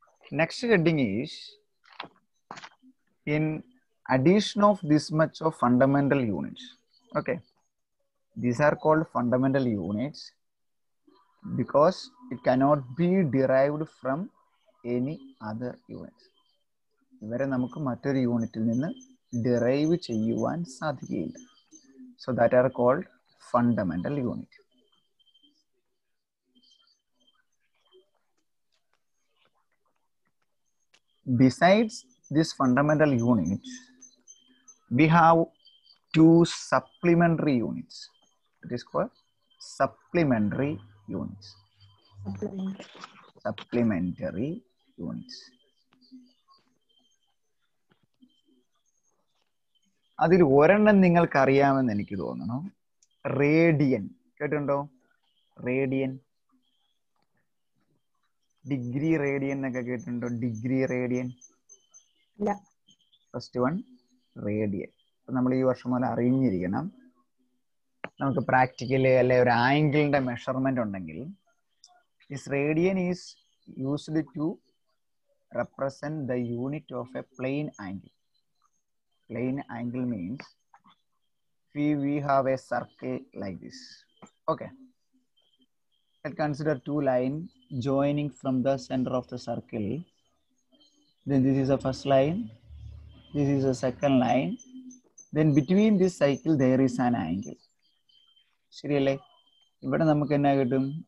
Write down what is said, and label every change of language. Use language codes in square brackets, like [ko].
[en] Next heading is in addition of this much of fundamental units. Okay, these are called fundamental units because it cannot be derived from any other units. [ml] ഇവരെ നമുക്ക് മറ്റൊരു യൂണിറ്റിൽ നിന്ന് derive ചെയ്യുവാൻ സാധിക്കുകയില്ല. [en] So that are called fundamental unit. Besides this fundamental units, we have two supplementary units. It is called supplementary units. Supplementary units. [ml] അതിൽ ഒരെണ്ണം നിങ്ങൾക്ക് അറിയാമെന്ന് എനിക്ക് തോന്നുന്നു. റേഡിയൻ കേട്ടിട്ടുണ്ടോ? റേഡിയൻ, ഡിഗ്രി റേഡിയൻ എന്നൊക്കെ കേട്ടിട്ടുണ്ടോ? Degree radian. [en] first one [ml] radian. നമ്മൾ ഈ വർഷം മുതൽ അറിഞ്ഞിരിക്കണം. നമുക്ക് പ്രാക്ടിക്കലി അല്ലെ ഒരു ആംഗിളിന്റെ മെഷർമെന്റ് ഉണ്ടെങ്കിൽ [en] This radian is used to represent the unit of a plane angle. Plane angle means we have a circle like this. Okay, let's consider two lines joining from the center of the circle. Then this is the first line, this is the second line, then between this cycle there is an angle. [ml] ശരിയല്ലേ? ഇവിടെ നമുക്ക് എന്നാ കിട്ടും?